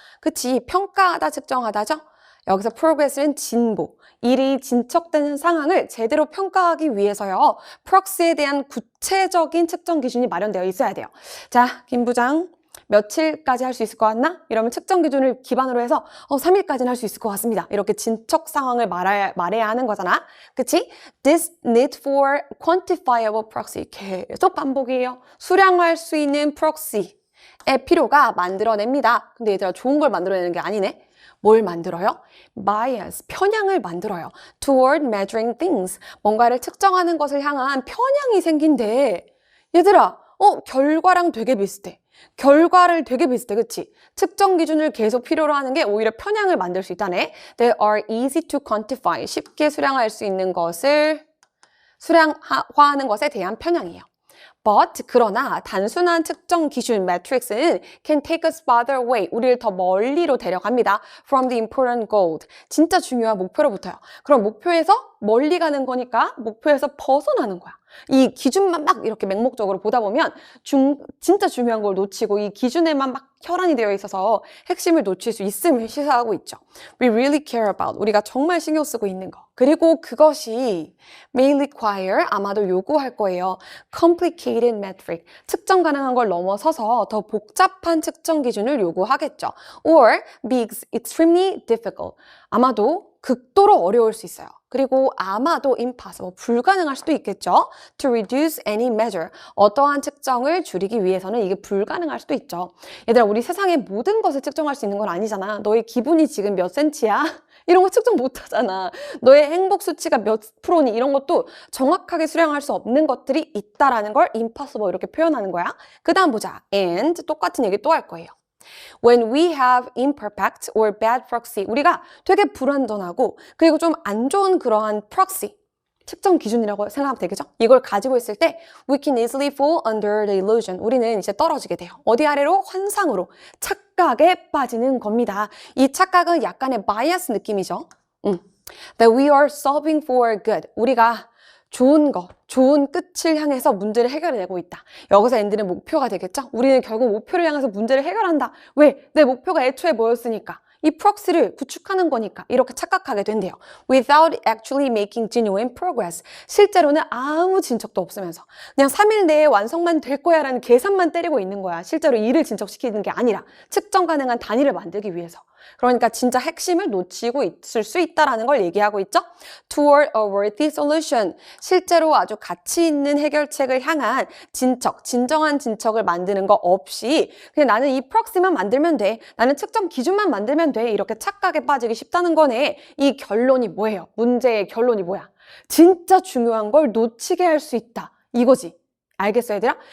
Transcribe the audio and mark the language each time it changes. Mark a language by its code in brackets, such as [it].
[ko] 그치, 평가하다, 측정하다죠? 여기서 progress는 진보, 일이 진척되는 상황을 제대로 평가하기 위해서요. 프록시에 대한 구체적인 측정 기준이 마련되어 있어야 돼요. 자, 김 부장 며칠까지 할 수 있을 것 같나? 이러면 측정 기준을 기반으로 해서 3일까지는 할 수 있을 것 같습니다. 이렇게 진척 상황을 말해야 하는 거잖아. 그치? [en] This need for quantifiable proxy. [ko] 계속 반복이에요. 수량화할 수 있는 프록시의 필요가 만들어냅니다. 근데 얘들아 좋은 걸 만들어내는 게 아니네. 뭘 만들어요? bias, 편향을 만들어요. [en] toward measuring things, [ko] 뭔가를 측정하는 것을 향한 편향이 생긴대. 얘들아, 결과랑 되게 비슷해. 결과를 되게 비슷해, 그치? 측정 기준을 계속 필요로 하는 게 오히려 편향을 만들 수 있다네. [en] They are easy to quantify, [ko] 쉽게 수량할 수 있는 것을 수량화하는 것에 대한 편향이에요. [en] But [ko] 그러나 단순한 측정 기준 [en] matrix는 can take us farther away. [ko] 우리를 더 멀리로 데려갑니다. [en] From the important goal. [ko] 진짜 중요한 목표로부터요. 그럼 목표에서 멀리 가는 거니까 목표에서 벗어나는 거야. 이 기준만 막 이렇게 맹목적으로 보다 보면 진짜 중요한 걸 놓치고 이 기준에만 막 혈안이 되어 있어서 핵심을 놓칠 수 있음을 시사하고 있죠. [en] We really care about. [ko] 우리가 정말 신경 쓰고 있는 거. 그리고 그것이 [en] may require, [ko] 아마도 요구할 거예요. [en] complicated metric. [ko] 측정 가능한 걸 넘어서서 더 복잡한 측정 기준을 요구하겠죠. [en] or be extremely difficult. [ko] 아마도 극도로 어려울 수 있어요. 그리고 아마도 impossible, 불가능할 수도 있겠죠. [en] To reduce any measure, [ko] 어떠한 측정을 줄이기 위해서는 이게 불가능할 수도 있죠. 얘들아, 우리 세상의 모든 것을 측정할 수 있는 건 아니잖아. 너의 기분이 지금 몇 센치야? 이런 거 측정 못 하잖아. 너의 행복 수치가 몇 프로니? 이런 것도 정확하게 수량할 수 없는 것들이 있다라는 걸 impossible 이렇게 표현하는 거야. 그 다음 보자. And 똑같은 얘기 또 할 거예요. [en] When we have imperfect or bad proxy, [ko] 우리가 되게 불완전하고 그리고 좀 안 좋은 그러한 proxy, 측정 기준이라고 생각하면 되겠죠? 이걸 가지고 있을 때 [en] we can easily fall under the illusion. [ko] 우리는 이제 떨어지게 돼요. 어디 아래로? 환상으로, 착각에 빠지는 겁니다. 이 착각은 약간의 bias 느낌이죠. [en] That we are solving for good. [ko] 우리가 좋은 거, 좋은 끝을 향해서 문제를 해결해내고 있다. 여기서 엔드는 목표가 되겠죠? 우리는 결국 목표를 향해서 문제를 해결한다. 왜? 내 목표가 애초에 뭐였으니까. 이 프록시를 구축하는 거니까 이렇게 착각하게 된대요. [en] Without actually making genuine progress. [ko] 실제로는 아무 진척도 없으면서 그냥 3일 내에 완성만 될 거야 라는 계산만 때리고 있는 거야. 실제로 일을 진척시키는 게 아니라 측정 가능한 단위를 만들기 위해서. 그러니까 진짜 핵심을 놓치고 있을 수 있다라는 걸 얘기하고 있죠. [en] Toward a worthy solution. [ko] 실제로 아주 가치 있는 해결책을 향한 진척, 진정한 진척을 만드는 거 없이 그냥 나는 이 프록시만 만들면 돼. 나는 측정 기준만 만들면 돼. 이렇게 착각에 빠지기 쉽다는 거네. 이 결론이 뭐예요? 문제의 결론이 뭐야? 진짜 중요한 걸 놓치게 할 수 있다. 이거지. 알겠어요, 얘들아?